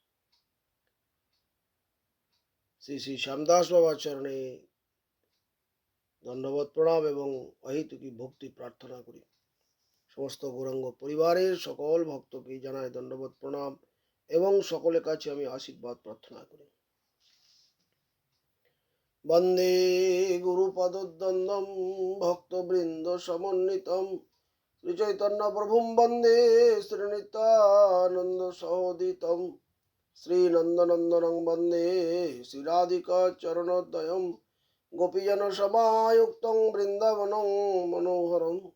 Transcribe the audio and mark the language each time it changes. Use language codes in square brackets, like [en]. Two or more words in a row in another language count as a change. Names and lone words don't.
[bn] শ্রী শ্রী শ্যামদাস বাবার চরণে দণ্ডবত প্রণাম এবং অহৈতুকী ভক্তি প্রার্থনা করি। সমস্ত গৌরাঙ্গ পরিবারের সকল ভক্তকে জানাই দণ্ডবত প্রণাম এবং সকলের কাছে আমি আশীর্বাদ প্রার্থনা করি। [sa] বন্দে গুরুপদদ্বন্দ্বম ভক্তবৃন্দ সমন্বিতম শ্রীচৈতন্য প্রভুম বন্দে শ্রীনিত্যানন্দ সহোদিতম শ্রীনন্দনন্দনং বন্দে শ্রীরাধিকা চরণোদয়ম গোপীজন সমায়ুক্তং বৃন্দাবনং মনোহরম